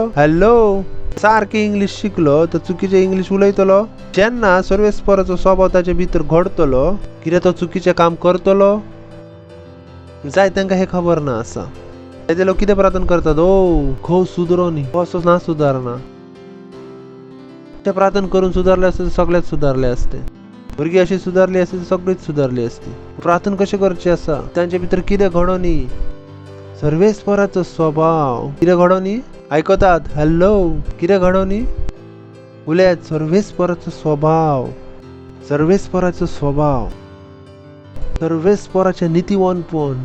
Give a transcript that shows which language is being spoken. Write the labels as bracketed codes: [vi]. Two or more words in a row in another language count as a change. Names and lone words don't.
[kok] हॅलो, सारकें इंग्लीश शिकलो तर चुकीचें इंग्लीश उलयतलो? जेन्ना सर्वेस्पराचो स्वभाव ताचे भितर घडतलो कितें तो चुकीचें काम करतलो? जाय तांकां हें खबर ना आसा. ते लोक कितें प्रार्थना करतात? ओ घोव सुदरो न्ही, असो ना सुदारना. [mr] ते प्रार्थना करून सुधारले असते तर सगळेच सुधारले असते. भुरगीं अशी सुधारली असती तर सगळीच सुधारली असती. [kok] प्रार्थना कशी करची आसा? तांचे भितर कितें घडोवनी? सर्वेस्पराचो स्वभाव. कितें घडोवनी? आयकतात? हॅलो, कितें घडोवनी? उलयात. सर्वेस्पराचो स्वभाव, सर्वेस्पराचो स्वभाव, सर्वेस्पराचें नितीवनपण.